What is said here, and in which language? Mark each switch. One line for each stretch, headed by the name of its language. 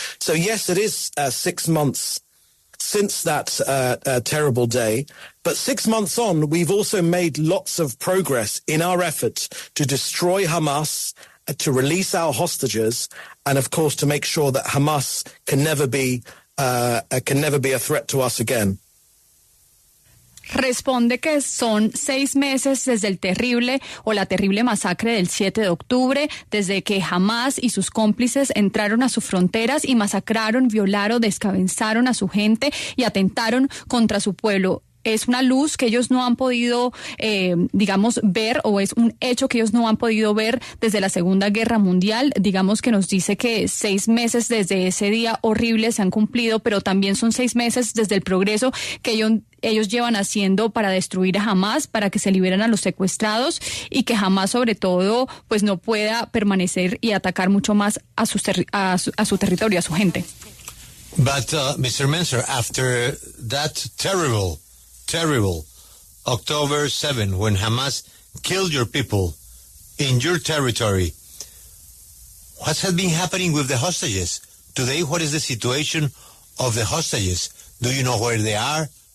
English: So, yes, it is 6 months since that terrible day. But 6 months on, we've also made lots of progress in our effort to destroy Hamas, to release our hostages, and of course to make sure that Hamas can never be a threat to us again.
Spanish: Responde que son 6 meses desde el terrible o la terrible masacre del 7 de octubre, desde que Hamas y sus cómplices entraron a sus fronteras y masacraron, violaron, descabezaron a su gente y atentaron contra su pueblo. Es una luz que ellos no han podido, ver, o es un hecho que ellos no han podido ver desde la Segunda Guerra Mundial. Digamos que nos dice que 6 meses desde ese día horrible se han cumplido, pero también son 6 meses desde el progreso que ellos llevan haciendo para destruir a Hamas, para que se liberen a los secuestrados y que Hamas, sobre todo, pues no pueda permanecer y atacar mucho más a su territorio, a su gente.
English: But, Mr. Mencer, after that terrible October 7, when Hamas killed your people in your territory, what has been happening with the hostages? Today, what is the situation of the hostages? Do you know where they are?